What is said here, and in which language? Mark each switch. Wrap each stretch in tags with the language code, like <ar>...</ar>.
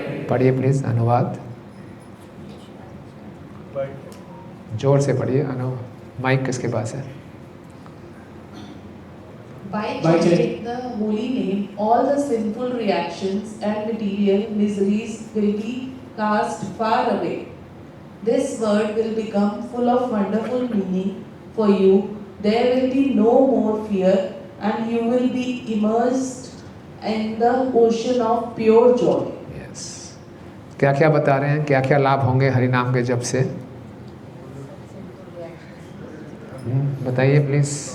<hi>पढ़िए प्लीज अनुवाद, जोर से पढ़िए। माइक किसके पास है?</hi> <en>By chanting the holy name, all the sinful reactions and material miseries will be cast far away. This word will become full of wonderful meaning for you. There will be no more fear, and you will be immersed in the ocean of pure joy. Yes.</en> <hi>क्या क्या बता रहे हैं, क्या क्या लाभ होंगे हरि नाम के जप से? बताइए प्लीज।</hi>